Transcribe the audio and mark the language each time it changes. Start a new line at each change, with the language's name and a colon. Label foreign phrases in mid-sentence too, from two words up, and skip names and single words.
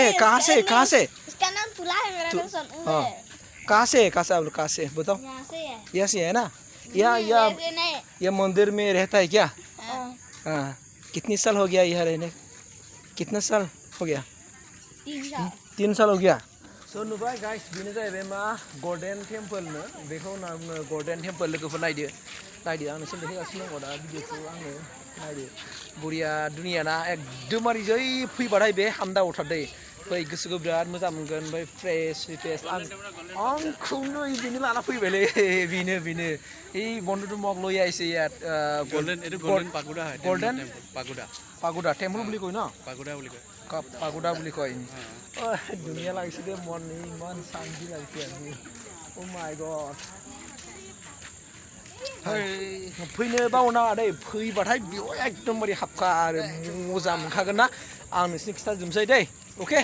Hindi: इसका नाम तुला है, मेरा नाम सोनू हाँ है। कहाँ से आप लोग कहाँ से बताओ। यहाँ से है। यहाँ से है ना। नहीं। यह मंदिर में रहता है क्या? हाँ। हाँ कितनी साल हो गया यहाँ रहने? कितना साल हो गया? 3 साल हो गया।
Bodo: So नुबाय गाइस बेनो जाहैबाय मा गल्डेन टेम्पल नो बेखौ नाम गल्डेन टेम्पल लोगोफोर नायदो आं नोंसोर देखायगासिनो दङ दा भिडिअखौ आङो नायदो बरिया दुनिया ना एकदमबारे जै फैबाथाय बे हामदा अरथारदै फै गोसोखौ बिराद मोजां मोनगोन ओमफ्राय फ्रेस आंखौनो बिदिनो लाना फैबायलै बेनो
Assamese: এই বন্ধুটো মোক লৈ আহিছে ইয়াত গোল্ডেন পাগোডা টেম্পল বুলি কয় ন? পাগোডা বুলি কয়। ধুনীয়া লাগিছে দে মন ইমান শান্তি লাগিছে আজি।
English: oh my god
Bodo: फैनो बावनाङा दै फैबाथाय बेयाव एकदमबारे हाबखा आरो मोजां मोनखागोन ना आं नोंसिनो खिथाजोबनोसै दै अके।